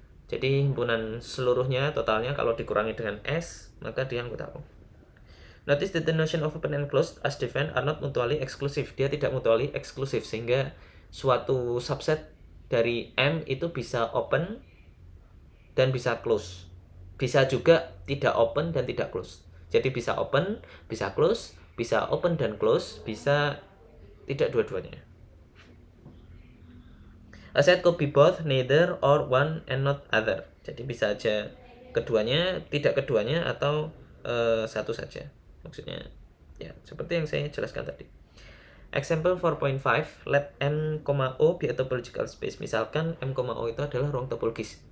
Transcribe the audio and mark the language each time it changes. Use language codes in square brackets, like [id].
[id] Jadi himpunan seluruhnya totalnya kalau dikurangi dengan S, maka dia anggota O. [en] Notice that the notion of open and closed as defined are not mutually exclusive. [id] Dia tidak mutually eksklusif, sehingga suatu subset dari M itu bisa open dan bisa close. Bisa juga tidak open dan tidak close. Jadi bisa open, bisa close, bisa open dan close, bisa tidak dua-duanya. [en] A set could be both, neither, or one and not other. [id] Jadi bisa aja keduanya, tidak keduanya, atau satu saja. Maksudnya ya seperti yang saya jelaskan tadi. [en] Example 4.5, let M, O be a topological space. [id] Misalkan M, O itu adalah ruang topologis.